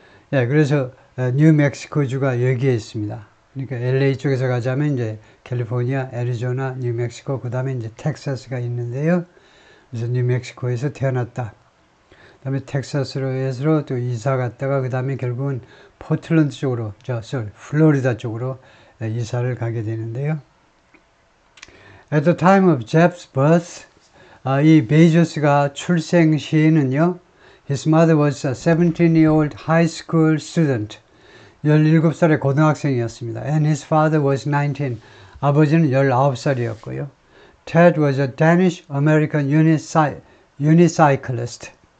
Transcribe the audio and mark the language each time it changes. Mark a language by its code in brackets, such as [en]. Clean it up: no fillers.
[ko] 그래서 뉴멕시코주가 여기에 있습니다. 그러니까 LA 쪽에서 가자면 이제 캘리포니아, 애리조나, 뉴멕시코, 그 다음에 이제 텍사스가 있는데요. 그래서 뉴멕시코에서 태어났다. 그 다음에 텍사스로 또 이사 갔다가 그 다음에 결국은 포틀랜드 쪽으로, 플로리다 쪽으로 이사를 가게 되는데요. [en] At the time of Jeff's birth, [ko] 이 베이조스가 출생 시에는요, [en] his mother was a 17-year-old high school student. [ko] 17살의 고등학생이었습니다. [en] And his father was 19. [ko] 아버지는 19살이었고요. [en] Ted was a Danish-American unicyclist.